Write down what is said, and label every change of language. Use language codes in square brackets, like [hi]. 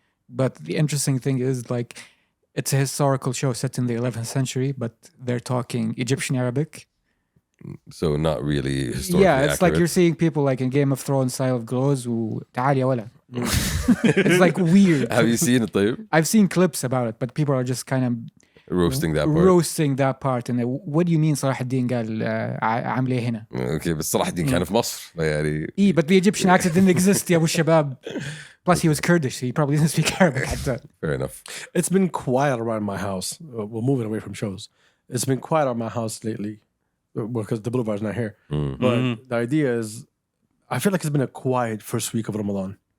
[en] But the interesting thing is, like, it's a historical show set in the 11th century, but they're talking Egyptian Arabic. So not really historically Yeah, it's like accurate. you're seeing people like in Game of Thrones style of glows who [ar] تعال يا ولا. [en] It's like weird. Have you seen it, [ar] طيب? [en] I've seen clips about it, but people are just kind of Roasting that part. roasting that part. And what do you mean [ar] صلاح الدين قال عامل ايه هنا؟ Okay, بس صلاح الدين كان في مصر يعني. [en] But the Egyptian accent didn't exist [ar] يا ابو الشباب. [en] Plus he was Kurdish, so he probably didn't speak Arabic [ar] حتى. [en] Fair enough. It's been quiet around my house. We're moving away from shows. It's been quiet around my house lately because the Boulevard's not here. But the idea is, I feel like it's been a quiet first week of Ramadan.